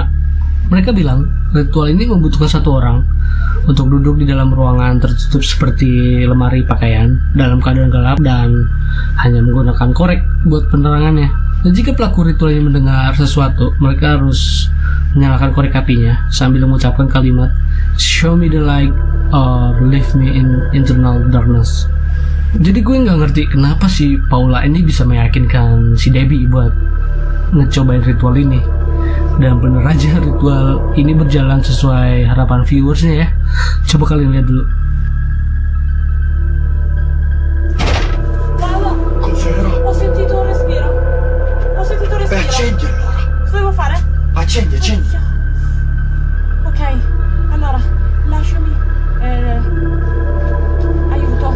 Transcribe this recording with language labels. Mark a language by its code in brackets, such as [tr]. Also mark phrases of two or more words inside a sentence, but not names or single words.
[id] Mereka bilang ritual ini membutuhkan satu orang untuk duduk di dalam ruangan tertutup seperti lemari pakaian dalam keadaan gelap dan hanya menggunakan korek buat penerangannya. Dan jika pelaku ritual ini mendengar sesuatu, mereka harus menyalakan korek apinya sambil mengucapkan kalimat [en] "Show me the light or leave me in internal darkness." [id] Jadi gue nggak ngerti kenapa si Paula ini bisa meyakinkan si Debbie buat ngecobain ritual ini. Dan bener aja ritual ini berjalan sesuai harapan viewersnya ya. Coba kalian lihat dulu. [it] Paolo, Cos'era? ho sentito un respiro. Ho sentito un respiro. Accendi allora. Cosa devo fare? Accendi. Ok, allora, lasciami. Aiuto.